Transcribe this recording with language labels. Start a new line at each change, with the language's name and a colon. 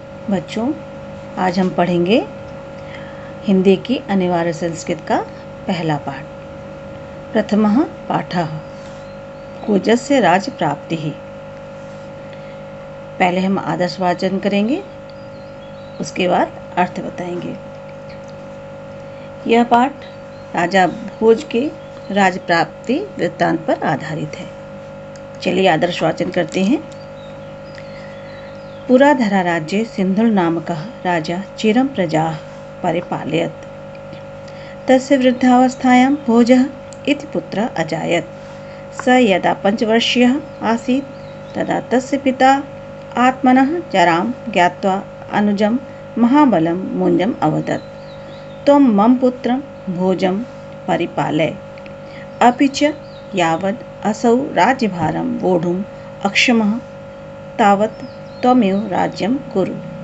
Hindi: बच्चों, आज हम पढ़ेंगे हिंदी की अनिवार्य संस्कृत का पहला पाठ।
Sanskrit: प्रथमः पाठः भोजस्य राज्य प्राप्ति।
Hindi: पहले हम आदर्श वाचन करेंगे, उसके बाद अर्थ बताएंगे। यह पाठ राजा भोज के राज्य प्राप्ति वृत्तांत पर आधारित है। चलिए आदर्श वाचन करते हैं।
Sanskrit: पुराधरा राज्ये सिन्धुल नामकः राजा चिरं प्रजाः परिपालयत्। तस्य वृद्धावस्थायां भोजः इति पुत्रः अजायत्। स यदा 5 वर्षीयः आसीत् तदा तस्य पिता आत्मनः जरां ज्ञात्वा अनुजं महाबलं मुञ्जम् अवदत्, त्वं मम पुत्रं भोजं परिपालय, अपि च यावद् असौ राज्यभारं वोढुम् अक्षमः तावत् त्वमेव राज्यं कुरु।